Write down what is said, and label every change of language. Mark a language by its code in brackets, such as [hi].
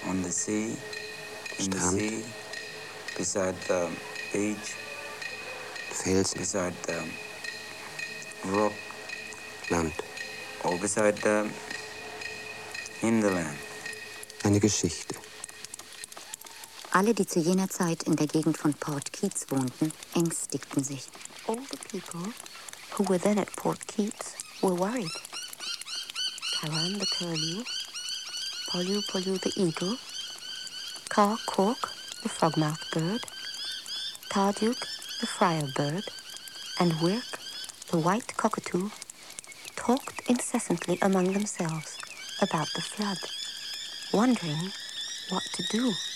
[en] On the sea. [de] Strand. [en] The sea, beside the beach. [de] Felsen. [en] Beside the rock. [de] Land. [en] Or beside the in the land. [de] Eine Geschichte. Alle, die zu jener Zeit in der Gegend von Port Keats wohnten, ängstigten sich. [en] All the people who were then at Port Keats were worried. Karan the curlew, Polu Polu the eagle, Kar Kork the frogmouth bird, Tarduk the friar bird, and Wirk the white cockatoo talked incessantly among themselves about the flood, wondering what to do.